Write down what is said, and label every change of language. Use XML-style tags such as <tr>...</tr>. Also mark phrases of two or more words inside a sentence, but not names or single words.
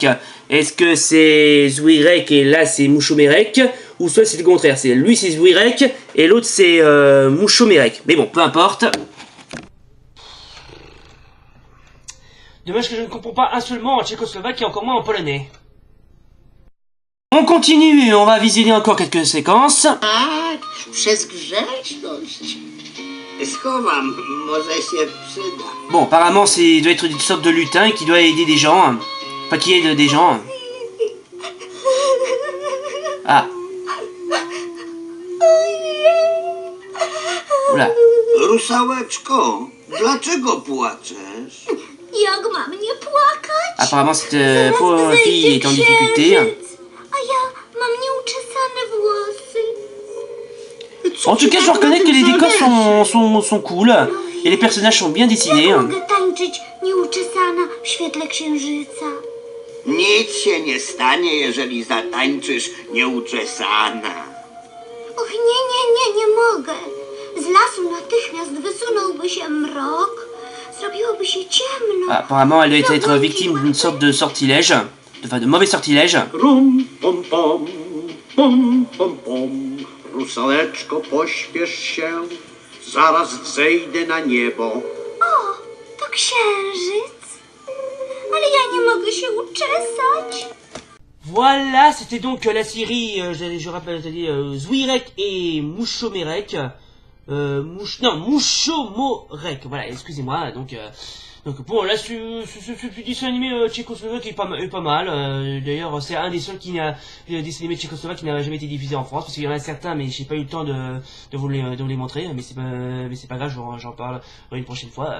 <fr>Est-ce que c'est Zouirek et là c'est Muszomorek, ou soit c'est le contraire, c'est lui c'est Zouirek et l'autre c'est Muszomorek. Mais bon, peu importe. Dommage que je ne comprends pas un seul mot en tchécoslovaque et encore moins en polonais. On continue et on va visionner encore quelques séquences.</fr> <pl>Przez grzeczność. Schowam, może się przyda.</pl> <fr>Bon, apparemment, il doit être une sorte de lutin qui doit aider des gens. Pas qui aide des gens. Ah. Oula.</fr> <pl>Rusałeczko, dlaczego płaczesz? Jak mam nie płakać?</pl> <fr>Apparemment, cette pauvre fille est en difficulté.</fr> <pl>A ja mam nieuczesane włosy.</pl> <fr>En tout cas, je reconnais que les décors sont cool. Et les personnages sont bien dessinés.</fr> <pl>Mogę tańczyć nieuczesana w świetle księżyca. Nic się nie stanie, jeżeli zatańczysz nieuczesana. Och, nie mogę. Z lasu natychmiast wysunąłby się mrok. Zrobiłoby się ciemno.</pl> <fr>Apparemment, elle doit être victime d'une sorte de sortilège. Enfin, de mauvais sortilège. Rum, pom, pom, pom, pom, pom.</fr> <pl>Rusałeczko, pośpiesz się, zaraz zejdę na niebo. O, to księżyc. Ale ja nie mogę się uczesać.</pl> <fr>Voilà, c'était donc la série, je rappelle, Zouirek et Muszomorek. Muszomorek, voilà, excusez-moi, donc bon, là, ce petit dessin animé tchécoslovaque est pas mal, d'ailleurs, c'est un des seuls dessin animé tchécoslovaque qui n'a jamais été diffusé en France, parce qu'il y en a certains, mais j'ai pas eu le temps de vous les montrer, mais c'est pas grave, j'en parle une prochaine fois.</fr>